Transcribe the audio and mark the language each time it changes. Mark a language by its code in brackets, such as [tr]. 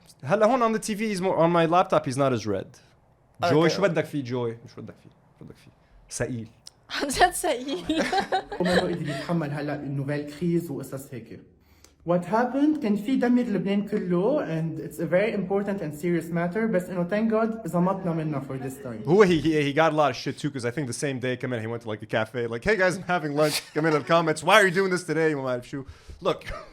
[ar] هلا هون [en] on the TV he's more on my laptop he's not as red. [ar] Joy شو بدك فيه Joy؟ شو بدك فيه؟ ثقيل. عن جد ثقيل. وما قدر يتحمل هلا النوفيل كريز وقصص هيك. [en] What happened [ar] كان في دمر لبنان كله [en] and it's a very important and serious matter [ar] بس إنه [en] thank God [ar] زمطنا منها [en] for this time. [ar] هو [en] he got a lot of shit too because I think the same day [ar] كمان [en] he went to like a cafe like hey guys I'm having lunch come in the comments why are you doing this today [ar] وما بعرف شو. [en] Look.